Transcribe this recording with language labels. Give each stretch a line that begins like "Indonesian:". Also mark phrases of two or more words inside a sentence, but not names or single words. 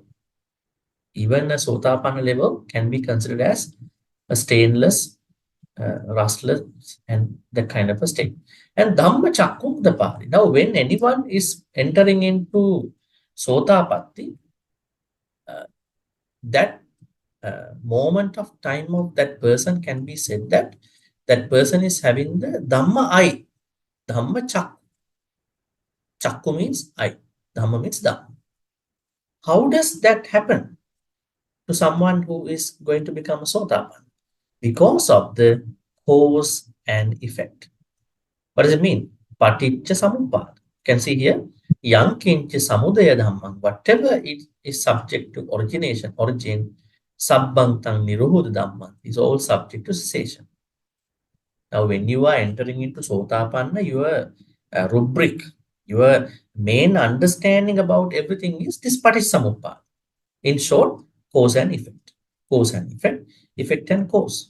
English: Even a Sotapanna level can be considered as a stainless, rustless, and that kind of a state. And Dhammacakkapavatthana. Now, when anyone is entering into Sotapatti, that moment of time of that person can be said that that person is having the Dhamma eye. Dhammacakku. Chakku means eye. Dhamma means Dhamma. How does that happen to someone who is going to become a Sotapanna? Because of the cause and effect. What does it mean?
Pali: Paticca samuppada.
English: You can see here,
Pali: yang kincha samudaya dhammam,
English: whatever it is subject to origin,
Pali: sabbantang niruddha dhamma
English: is all subject to cessation. Now, when you are entering into Sotapanna, your rubric, your main understanding about everything is this paticca. In short, cause and effect. Cause and effect, effect and cause.